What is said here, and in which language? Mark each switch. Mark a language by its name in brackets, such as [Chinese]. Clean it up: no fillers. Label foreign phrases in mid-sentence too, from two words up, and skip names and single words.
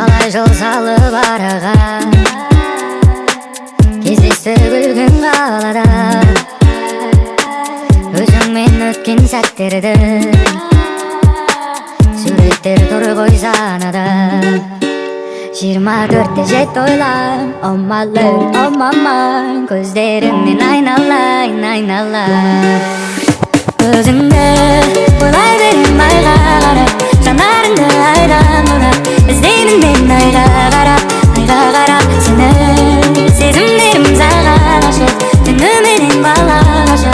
[Kazakh] жол салып араға, кездестік үлкен қалада. Өзіңмен өткен сәттерді, суреттер тұр ғой санада. 24-те жетті ойлаймын, [English] oh my love, oh my mind. [Kazakh] Көздеріңнен айналайын, айналайын. Өзіңді ойлай берем айға қарап, жанарыңды айдан құрап. Іздеймін мен айға қарап, сені. Сезімдерім саған ашық, түніменен бала ғашық.